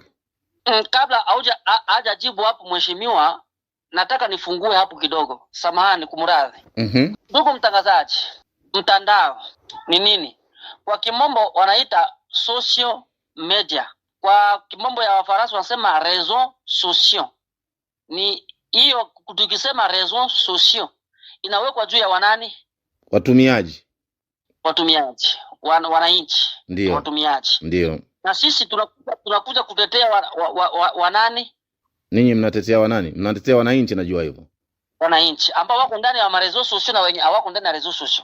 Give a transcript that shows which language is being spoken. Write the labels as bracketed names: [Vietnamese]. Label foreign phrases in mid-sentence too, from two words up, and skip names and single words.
[Swahili] Kabla hajajibu hapo mheshimiwa, nataka nifungue hapo kidogo. Samahani kumradhi. Ndugu mtangazaji, mtandao ni nini? Kwa kimombo wanaita [English] social media. [Swahili] Kwa kimombo ya Wafaransa wanasema [French] réseaux sociaux. [Swahili] Ni hiyo, tukisema [French] réseaux sociaux [Swahili] inawekwa juu ya wanani? Watumiaji. Wananchi. Ndio. Watumiaji. Ndio. Na sisi tunakuja kutetea wanani? Ninyi mnatetea wanani? Mnatetea wananchi, najua hivyo. Wananchi ambao wako ndani ya [French] marezo social [Swahili] na wenye hawako ndani ya [French] rezo social.